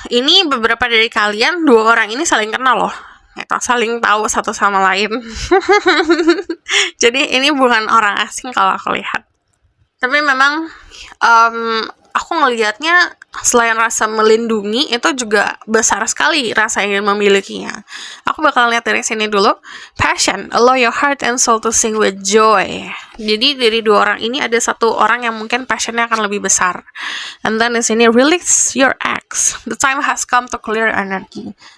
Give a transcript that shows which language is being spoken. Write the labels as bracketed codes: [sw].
[id] Ini beberapa dari kalian, dua orang ini saling kenal loh gitu, saling tahu satu sama lain. Jadi ini bukan orang asing kalau aku lihat. Tapi memang aku ngelihatnya selain rasa melindungi itu juga besar sekali rasa ingin memilikinya. Aku bakal lihat dari sini dulu. [en] Passion, allow your heart and soul to sing with joy. [id] Jadi dari dua orang ini ada satu orang yang mungkin passionnya akan lebih besar. [en] And then [id] di sini [en] release your ex. The time has come to clear energy.